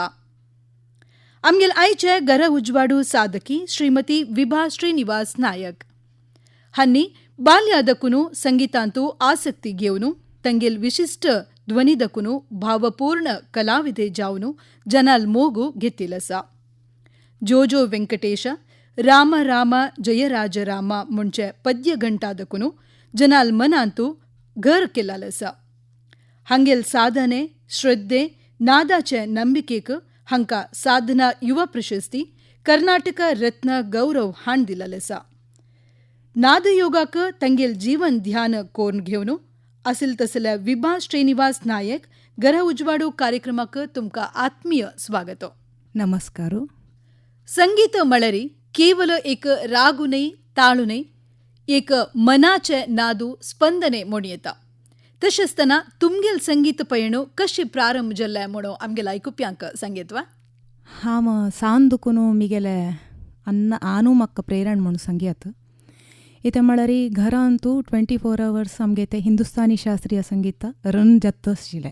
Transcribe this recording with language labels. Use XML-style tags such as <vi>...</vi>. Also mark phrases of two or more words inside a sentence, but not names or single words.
<kok>आमगेल आयचे घरा उजवाडो साधकी श्रीमती विभा श्रीनिवास नायक. हांनी बाल्यादकुनू संगीतांतू आसक्ती घेवन तंगेल विशिष्ट ध्वनीदकुनू भावपूर्ण कलाविदे जावन जनाल मोगू घेतील आसा. जोजो वेंकटेश, राम राम जय राज राम म्हणजे पद्य घंटादकुनू जनाल मनांतू घर केलाल आसा. हांगेल साधने, श्रद्धे, नादाचे नंबिकेक हांकां साधना युवा प्रशस्ती, कर्नाटक रत्न गौरव हाण दिलाल आसा. नादयोगाक तंगेल जीवन ध्यान कोण घेवन असेल तसल्या विभा श्रीनिवास नायक घरा उजवाडो कार्यक्रमाक तुमकां आत्मीय स्वागत. नमस्कार. संगीत मळरी केवल एक रागू नाही, ताळू नाही, एक मनाचे नादू स्पंदने म्हणून येता. तशेंचतना तुमगेल संगीत पयणू कशी प्रारंभ जाल्ले म्हणून आमगेल्या आयकुप्यांक सांगेतवा. हांव सांदुकून मिगेले आनू म्हाका प्रेरण म्हणून संगीत इथे म्हळ्यारी घरांतू 24 hours आमगे ते हिंदुस्तानी शास्त्रीय संगीत रन जात आशिल्लें.</kok>